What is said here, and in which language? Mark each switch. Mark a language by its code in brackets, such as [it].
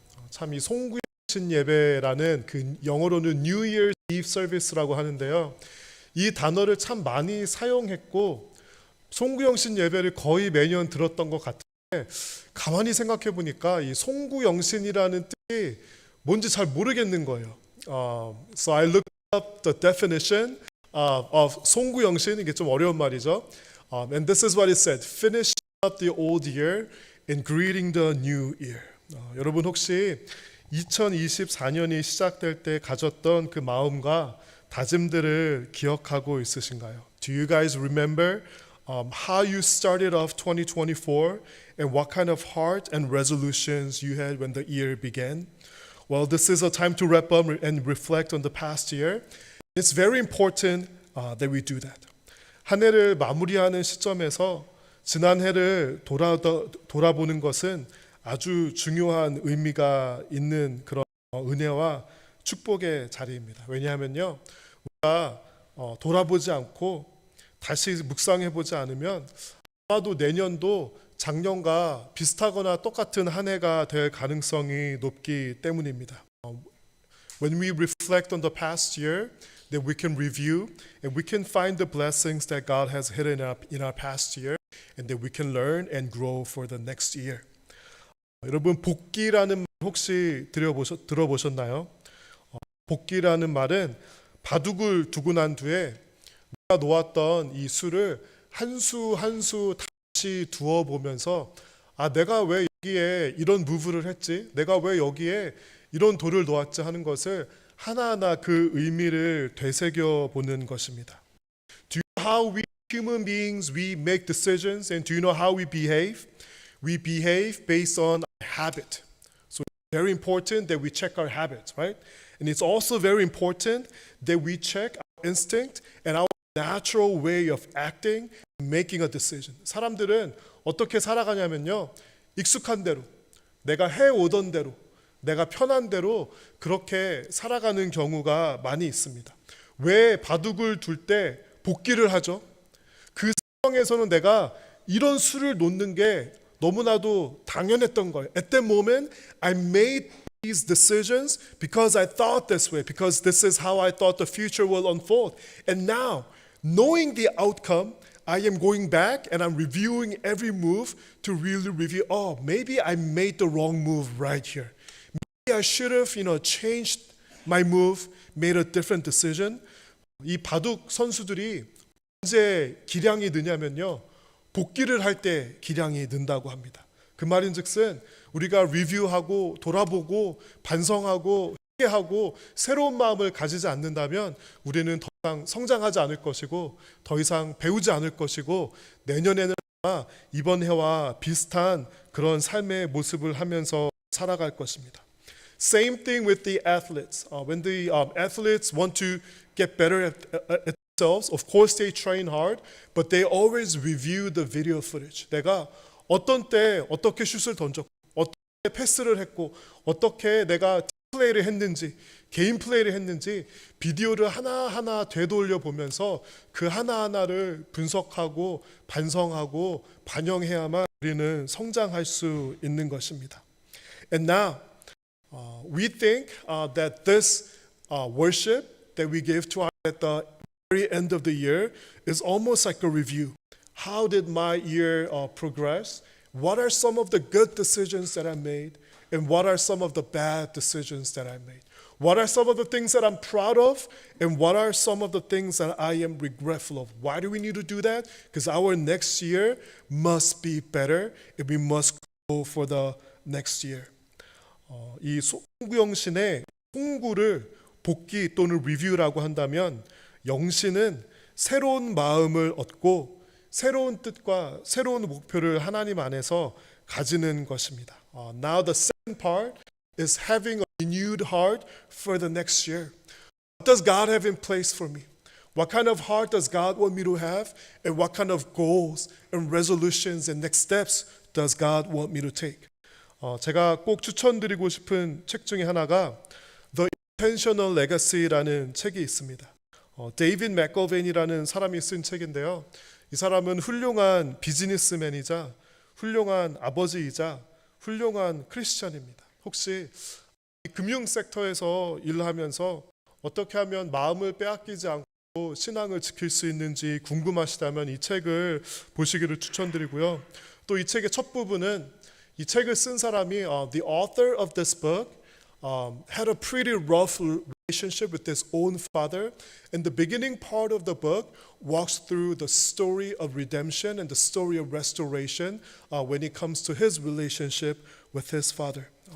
[ko] 참 이 송구영신 예배라는 그 영어로는 [en] New Year's Eve Service [ko] 라고 하는데요. 이 단어를 참 많이 사용했고 송구영신 예배를 거의 매년 들었던 것 같은데 가만히 생각해 보니까 이 송구영신이라는 뜻이 뭔지 잘 모르겠는 거예요. [en] So I looked up the definition of 송구영신. [ko] 이게 좀 어려운 말이죠. [en] And this is what it said: finishing up the old year and greeting the new year. [ko] 여러분 혹시 2024년이 시작될 때 가졌던 그 마음과 다짐들을 기억하고 있으신가요? [en] Do you guys remember how you started off 2024 and what kind of heart and resolutions you had when the year began? Well, this is a time to wrap up and reflect on the past year. It's very important that we do that. [ko] 한 해를 마무리하는 시점에서 지난 해를 돌아보는 것은 아주 중요한 의미가 있는 그런 은혜와 축복의 자리입니다. 왜냐하면요, 우리가 돌아보지 않고 다시 묵상해보지 않으면 아마도 내년도 작년과 비슷하거나 똑같은 한 해가 될 가능성이 높기 때문입니다. [en] When we reflect on the past year, that we can review and we can find the blessings that God has hidden up in our past year, and that we can learn and grow for the next year. [ko] 여러분, 복기라는 말 혹시 들어보셨나요? 복기라는 말은 바둑을 두고 난 뒤에 내가 놓았던 이 수를 한 수 한 수 다시 두어 보면서 내가 왜 여기에 이런 무브를 했지? 내가 왜 여기에 이런 돌을 놓았지? 하는 것을 하나하나 그 의미를 되새겨 보는 것입니다. [en] Do you know how we human beings we make decisions, and do you know how we behave? We behave based on habit. So it's very important that we check our habits, right? And it's also very important that we check our instinct and our natural way of acting, making a decision. [ko] 사람들은 어떻게 살아가냐면요, 익숙한 대로, 내가 해오던 대로, 내가 편한 대로 그렇게 살아가는 경우가 많이 있습니다. 왜 바둑을 둘 때 복기를 하죠? 그 상황에서는 내가 이런 수를 놓는 게 너무나도 당연했던 거예요. [en] At that moment, I made these decisions because I thought this way, because this is how I thought the future will unfold. And now, knowing the outcome, I am going back and I'm reviewing every move to really review, maybe I made the wrong move right here. Maybe I should have, changed my move, made a different decision. [ko] 이 바둑 선수들이 언제 기량이 느냐면요, 복기를 할 때 기량이 는다고 합니다. 그 말인즉슨 우리가 리뷰하고 돌아보고 반성하고 회개하고 새로운 마음을 가지지 않는다면 우리는 더 이상 성장하지 않을 것이고 더 이상 배우지 않을 것이고 내년에는 아마 이번 해와 비슷한 그런 삶의 모습을 하면서 살아갈 것입니다. [en] Same thing with the athletes. When the athletes want to get better at themselves, of course they train hard, but they always review the video footage. [ko] 내가 어떤 때 어떻게 슛을 던졌고, 어떻게 패스를 했고, 어떻게 내가 플레이를 했는지, 개인 플레이를 했는지 비디오를 하나하나 되돌려 보면서 그 하나하나를 분석하고 반성하고 반영해야만 우리는 성장할 수 있는 것입니다. [en] And now, we think that this worship that we give to our at the very end of the year is almost like a review. How did my year progress? What are some of the good decisions that I made? And what are some of the bad decisions that I made? What are some of the things that I'm proud of? And what are some of the things that I am regretful of? Why do we need to do that? Because our next year must be better and we must go for the next year. [ko] 이 송구영신의 송구를 복기 또는 리뷰라고 한다면 영신은 새로운 마음을 얻고 새로운 뜻과 새로운 목표를 하나님 안에서 가지는 것입니다. [en] Now the second part is having a renewed heart for the next year. What does God have in place for me? What kind of heart does God want me to have? And what kind of goals and resolutions and next steps does God want me to take? [ko] 제가 꼭 추천드리고 싶은 책 중에 하나가 [en] The Intentional Legacy [ko] 라는 책이 있습니다. 데이빗 맥거벤이라는 사람이 쓴 책인데요. 이 사람은 훌륭한 비즈니스맨이자 훌륭한 아버지이자 훌륭한 크리스천입니다. 혹시 금융 섹터에서 일을 하면서 어떻게 하면 마음을 빼앗기지 않고 신앙을 지킬 수 있는지 궁금하시다면 이 책을 보시기를 추천드리고요. 또 이 책의 첫 부분은 이 책을 쓴 사람이 [en] the author of this book had a pretty rough relationship with his own father, and the beginning part of the book walks through the story of redemption and the story of restoration when it comes to his relationship with his father.